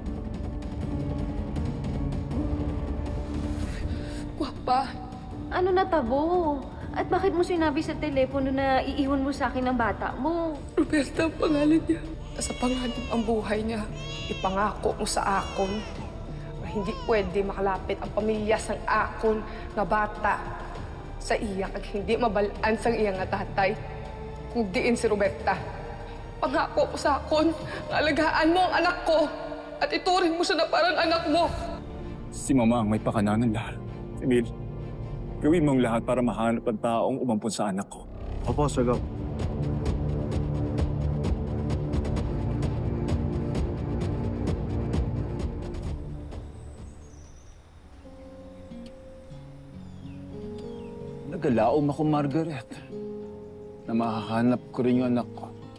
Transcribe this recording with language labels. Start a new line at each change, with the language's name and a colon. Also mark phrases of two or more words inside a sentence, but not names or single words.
Hiligaynon: Guwapa, ano natabo?
Filipino: At bakit mo sinabi sa telepono na iiwan mo sa akin ang bata mo? Roberta ang pangalan niya. Sa panganib ang buhay niya.
Hiligaynon: Ipangako mo sa akon na
Filipino: hindi pwede
Hiligaynon: makalapit ang pamilya sang akon na bata sa iya kag hindi mabalaan sang iya nga tatay. Kung diin si Roberta.
Filipino: Pangako mo sa akon na alagaan mo ang anak ko at ituring mo siya na parang anak mo. Si Mama ang may pakananan lahat. Emil, gawin mong lahat para mahanap ang taong umampun sa anak ko. Opo, Sir Gov.
Hiligaynon: Nagalaom ako,
Filipino: Margaret, na mahahanap ko rin yung anak ko.